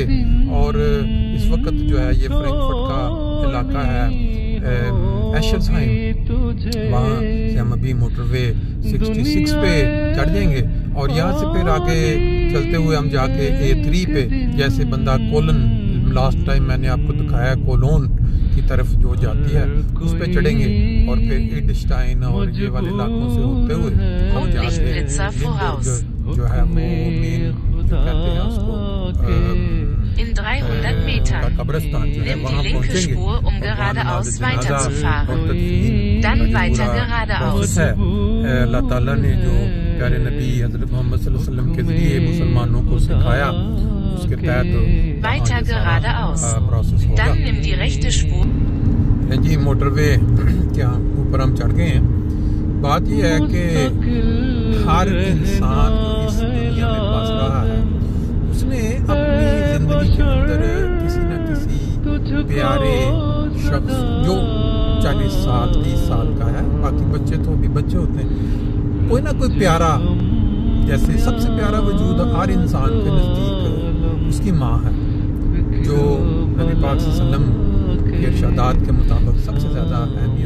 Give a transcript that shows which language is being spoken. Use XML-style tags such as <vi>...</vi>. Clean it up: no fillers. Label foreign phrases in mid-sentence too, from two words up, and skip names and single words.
<ur>اور اس وقت جو ہے یہ فرینکفرٹ کا علاقہ ہے ایشرسہائم، وہاں سے ہم ابھی موٹروے 66 پہ چڑھ جائیں گے اور یہاں سے پھر آگے چلتے ہوئے ہم جا کے A3 پہ، جیسے بندہ کولن,</ur> <en>last time</en> <ur>میں نے آپ کو دکھایا کولون کی طرف جو جاتی ہے، اس پہ چڑھیں گے اور پھر ایڈسٹائن اور یہ والے علاقوں سے ہوتے ہوئے ہم جا کے جو ہے وہ مین کہتے ہیں اس کو</ur> <de>In 300 Metern nimm die linke Spur, um geradeaus weiterzufahren. Dann weiter geradeaus.</de> <ur>اللہ تعالیٰ نے جو پیارے نبی حضرت محمد</ur> <ar>صلى الله عليه وسلم</ar> <ur>کے ذریعے مسلمانوں کو سکھایا، اس کے تحت</ur> <de>weiter geradeaus. Dann nimm die rechte Spur.</de> <ur>جی موٹروے کے اوپر ہم چڑھ گئے ہیں. بات یہ ہے کہ ہر انسان جو اس دنیا میں بس رہا ہے، اس نے اپنی زندگی کے اندر کسی نہ کسی پیارے شخص، جو 40 سال 30 سال کا ہے، باقی بچے تو ابھی بچے ہوتے ہیں، کوئی نہ کوئی پیارا، جیسے سب سے پیارا وجود ہر انسان کے نزدیک اس کی ماں ہے، جو نبی پاک</ur> <ar>صلى الله عليه وسلم</ar> <ur>کے ارشادات کے مطابق سب سے زیادہ اہمیت.</ur>